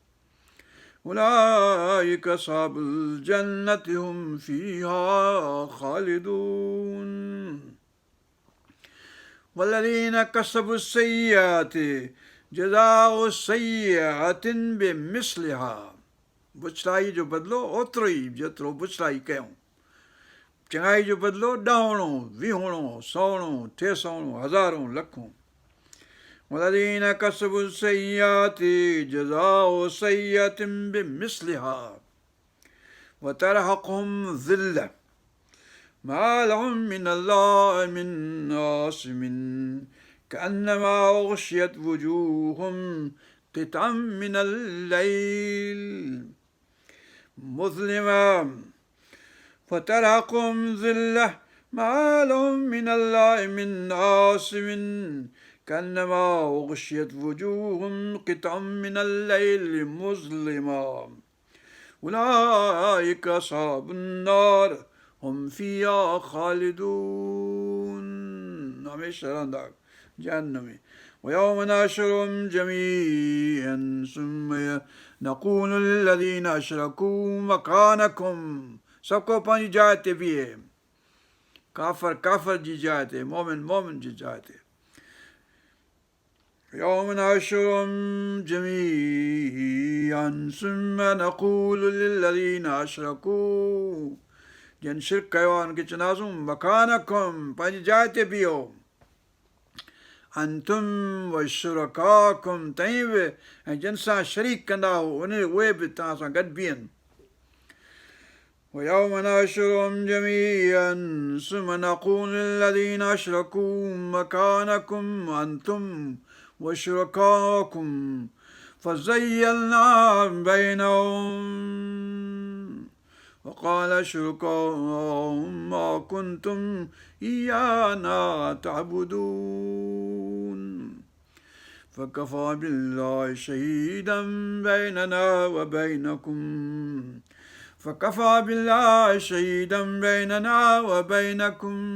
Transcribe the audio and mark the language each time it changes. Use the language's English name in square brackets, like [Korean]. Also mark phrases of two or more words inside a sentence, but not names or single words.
[Arabic] أولئك أصحاب الجنة هم فيها خالدون والذين كسبوا السيئات جزاء سيئة بمثلها [Sindhi] बुछड़ाई जो बदिलो ओतिरो ई जेतिरो बुछड़ाई कयूं चङाई जो बदिलो ॾहोणो वीहोणो सौणो टेसौणो हज़ारों लखों [Arabic] والذين كسبوا السيئات جزاء سيئة بمثلها وترهقهم ذلة ما لهم من الله من عاصم كأنما أغشيت وجوههم قطعا من الليل مظلما فترهقهم ذلة ما لهم من الله من عاصم كأنما أغشيت وجوههم قطعا من الليل مظلما أولئك أصحاب النار هم فيها خالدون [Sindhi] हमेशा रहंदा जहन्नम में [Arabic] ويوم نحشرهم جميعا ثم نقول للذين أشركوا مكانكم [Sindhi] सबको पंहिंजी जाइ ते बीहे काफ़र जी जाइ ते मोमिन जी जाइ ते [Arabic] يوم نحشرهم جميعا ثم نقول للذين أشركوا [Sindhi] जिन शिरक कयो आहे उनखे चवंदासूं मकानकुम पंहिंजी जाइ ते बीहो [Arabic] أنتم و شركاؤكم [Sindhi] तईं बि ऐं जिन सां शरीक कंदा उहे बि तव्हां सां गॾु बीहनि [Arabic] ويوم نحشرهم جميعا ثم نقول للذين أشركوا مكانكم أنتم وشركاؤكم فزيلنا بينهم وقال شركاؤهم ما كنتم إيانا تعبدون فكفى بالله شهيدا بيننا وبينكم فكفى بالله شهيدا بيننا وبينكم